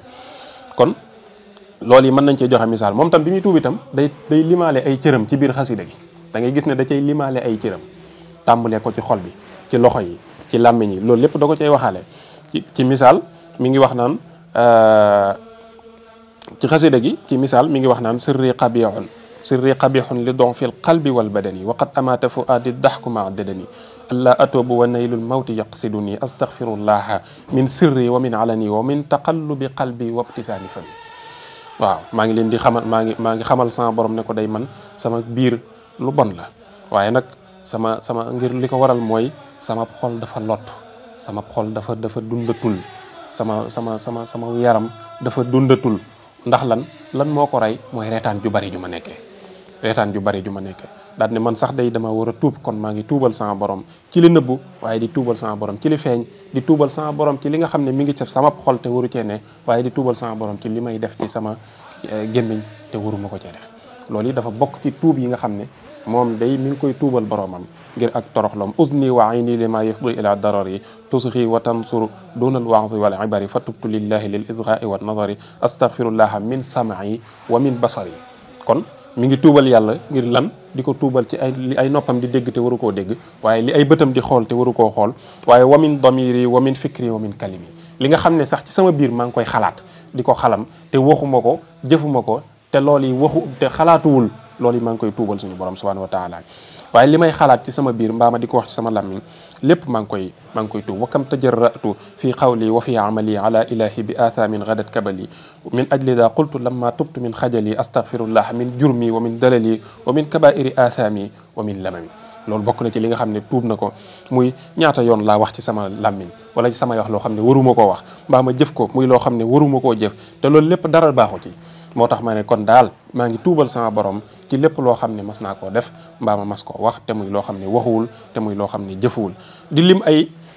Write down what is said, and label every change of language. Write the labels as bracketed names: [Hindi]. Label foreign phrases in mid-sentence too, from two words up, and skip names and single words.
[Wolof] kon loolu yi mën nañ cee joxe misaal moom tam bi muy tuub itam day limaale ay cëram ci biir xasida gi da ngay gis ne da cay limaale ay cëram tàmbalee ko ci xol bi ci loxo yi ci làmmiñ yi loolu lépp da ko cay waxaale ci misaal mi ngi wax naan ci xasida gi ci misaal mi ngi wax naan [Arabic] سري قبيح لدن في القلب والبدن وقد أمات فؤادي ضحك ما دداني ألا أتوب ونيل الموت يقصدني أستغفر الله من سري ومن علني ومن تقلب قلبي وابتسام فمي [Wolof] waaw maa ngi leen di xamal maa ngi xamal sama borom ne ko day man sama biir lu bon la waaye nag sama ngir li ko waral mooy sama xol dafa lot sama xol dafa dundatul sama yaram dafa dundatul ndax lan moo ko rey mooy reetaan ju bari ju ma nekkee daal ne man sax day dama war a tuub kon maa ngi tuubal sama borom ci li nëbbu waaye di tuubal sama borom ci li feeñ di tuubal sama borom ci li nga xam ne mi ngi ci sama xol te waru cee ne waaye di tuubal sama borom ci li may def ci sama gémmiñ te waruma ko cee def loolu yi dafa bokk ci tuub yi nga xam ne moom day mi ngi koy tuubal boromam ngir ak toroxlam [Arabic] أذني وعيني لما يفضي إلى ضرر تصغي وتنظر دون الوخز والعبر فتبت لله للإصغاء والنظر أستغفر الله من سمعي ومن بصري [Wolof] kon mi ngi tuubal yàlla ngir lan di ko tuubal ci ay noppam di dégg te waru koo dégg waaye li ay bëtam di xool te waru koo xool waaye [Arabic] ومن ضميري و من فكري ومن كلمي [Wolof] li nga xam ne sax ci sama biir maa ngi koy xalaat di ko xalam te waxuma ko jëfuma ko te loolu yi waxu te xalaatuwul loolu yi maa ngi koy tuubal suñu borom subhanahu wa taala waaye li may xalaat ci sama biir mbaa ma di ko wax ci sama làmmiñ lépp maa ngi koy tuub [Arabic] وكم تجرأت في القول وفي العمل على الإله بآثام غدت كبلي من أجل ذا قلت لما تبت من خجل أستغفر الله من جرمي ومن ضللي ومن كبائر آثامي ومن لممي [Wolof] loolu bokk na ci li nga xam ne tuub na ko muy ñaata yoon laa wax ci sama làmmiñ wala ci samay wax loo xam ne waruma koo wax mbaa ma jëf ko muy loo xam ne waruma koo jëf te loolu lépp dara baaxu ci moo tax ma ne kon daal maa ngi tuubal sama borom ci lépp loo xam ne mas naa koo def mbaa ma mas koo wax te muy loo xam ne waxuwul te muy loo xam ne jëfuwul di lim ay